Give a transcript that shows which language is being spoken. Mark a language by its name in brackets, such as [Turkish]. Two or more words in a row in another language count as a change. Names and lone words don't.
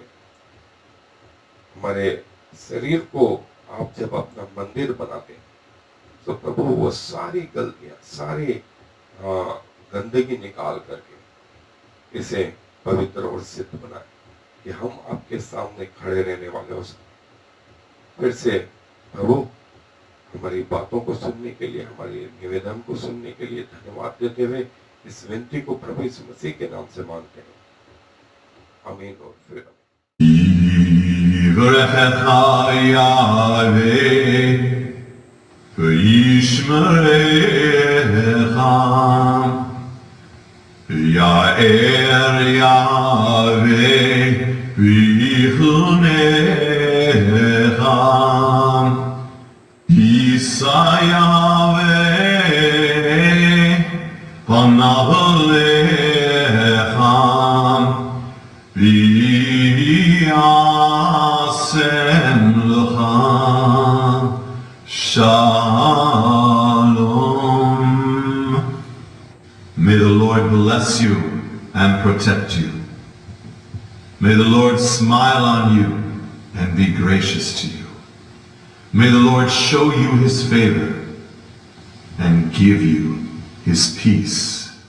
[Hindi] हमारे शरीर को आप जब अपना मंदिर बनाते हैं तो प्रभु वो सारी गलतियां, सारी गंदगी निकाल करके इसे पवित्र और सिद्ध बनाए कि हम आपके सामने खड़े रहने वाले हो सके। फिर से प्रभु हमारी बातों को सुनने के लिए, हमारे निवेदन को सुनने के लिए धन्यवाद देते हुए इस विनती को प्रभु यीशु मसीह के नाम से मांगते हैं, आमीन और फिर आमीन। [Hebrew] יאר יהוה ויחנך ישא יהוה פניו אליך וישם לך שלום. [English] May the Lord bless you and protect you. May the Lord smile on you and be gracious to you. May the Lord show you his favor and give you his peace.